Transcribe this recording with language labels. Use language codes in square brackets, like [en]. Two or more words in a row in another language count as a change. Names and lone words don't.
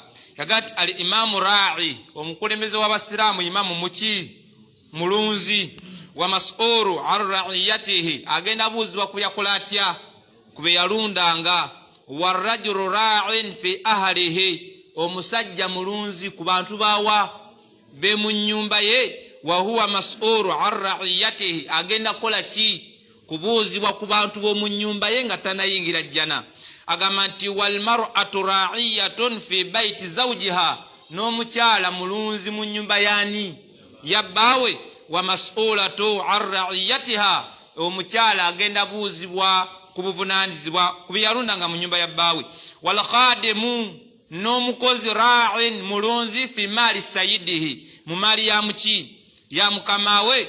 [lg] Yagati [ar] الإمام راع, [lg] omukulembeze w'abasiraamu imamu muki mulunzi, [ar] ومسؤول عن رعيته, [lg] agenda buuzibwa kuyakola atya ku be yalundanga. [ar] والرجل راع في أهله, [lg] omusajja mulunzi ku bantu bawa be mu nnyumba ye. [ar] وهو مسؤول عن رعيته, [lg] agenda kola ki kubuuzibwa ku bantu b'omu nnyumba ye nga tanayingira jjana. Agamba nti [ar] والمرأة راعية في بيت زوجها, [lg] n'omukyala mulunzi mu nnyumba yani yabbaawe. [ar] ومسؤولة عن رعيتها, [lg] omukyala agenda buuzibwa ku buvunaanyizibwa ku bye yalundanga mu nnyumba yabbaawe. [ar] والخادم, [lg] n'omukozi ra'in mulunzi [ar] في مال سيده, [lg] mu maali ya muki ya mukamawe.